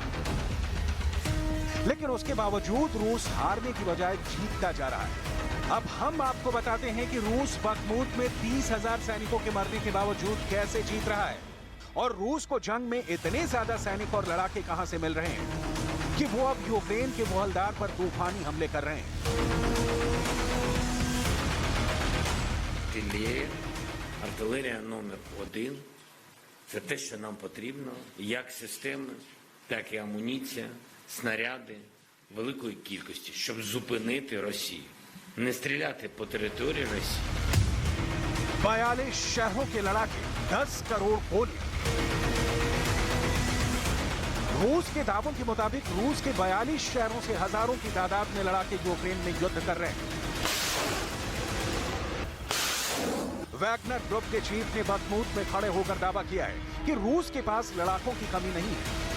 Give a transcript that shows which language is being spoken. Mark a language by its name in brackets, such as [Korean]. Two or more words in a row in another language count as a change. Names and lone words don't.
[Hindi] लेकिन उसके बावजूद रूस हारने की बजाय जीतता जा रहा है। अब हम आपको बताते हैं कि रूस बखमूत में 30,000 सैनिकों के मरने के बावजूद कैसे जीत रहा है और रूस को जंग में इतने ज्यादा सैनिक और लड़ाके कहां से मिल रहे हैं कि वो अब यूक्रेन के वोहलदार पर तूफानी हमले कर रहे हैं। [Ukrainian] Артилерія номер 1 – це те, що нам потрібно, як системи, так і амуніція, снаряди великої кількості, щоб зупинити Росію, не стріляти по території Росії. [Hindi] 42 शहरों के लड़ाके, 10 करोड़ गोलियां। रूस के दावों के मुताबिक रूस के 42 शहरों से हजारों की तादाद में लड़ाके यूक्रेन में युद्ध कर रहे हैं। वैगनर ग्रुप के चीफ ने बखमूत में खड़े होकर दावा किया है कि रूस के पास लड़ाकों की कमी नहीं है।